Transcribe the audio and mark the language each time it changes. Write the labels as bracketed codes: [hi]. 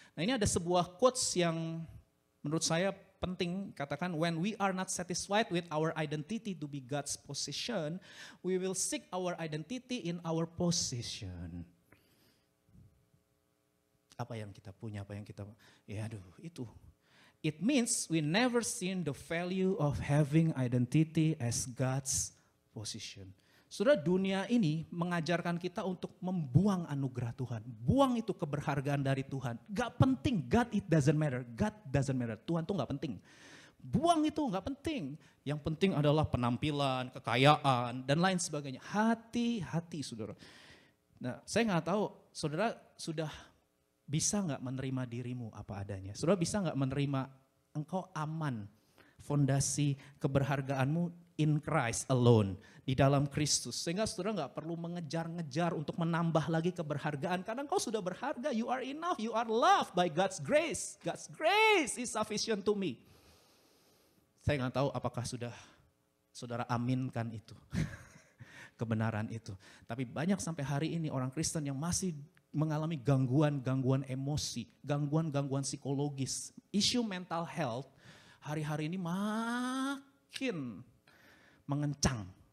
[id] Nah ini ada sebuah quotes yang menurut saya penting, katakan [en] when we are not satisfied with our identity to be God's possession, we will seek our identity in our possession. [id] Apa yang kita punya, apa yang kita, ya aduh itu. [en] It means we never seen the value of having identity as God's possession. [id] Saudara, dunia ini mengajarkan kita untuk membuang anugerah Tuhan. Buang itu keberhargaan dari Tuhan. Gak penting, [en] God it doesn't matter. God doesn't matter, [id] Tuhan tuh gak penting. Buang itu gak penting. Yang penting adalah penampilan, kekayaan, dan lain sebagainya. Hati-hati saudara. Nah saya gak tahu, saudara sudah bisa gak menerima dirimu apa adanya? Saudara bisa gak menerima engkau aman, fondasi keberhargaanmu [en] in Christ alone, [id] di dalam Kristus. Sehingga saudara gak perlu mengejar-ngejar untuk menambah lagi keberhargaan. Karena engkau sudah berharga, [en] you are enough, you are loved by God's grace. God's grace is sufficient to me. [id] Saya gak tahu apakah sudah saudara aminkan itu, kebenaran itu. Tapi banyak sampai hari ini orang Kristen yang masih mengalami gangguan-gangguan emosi, gangguan-gangguan psikologis. Isu mental health hari-hari ini makin mengencang.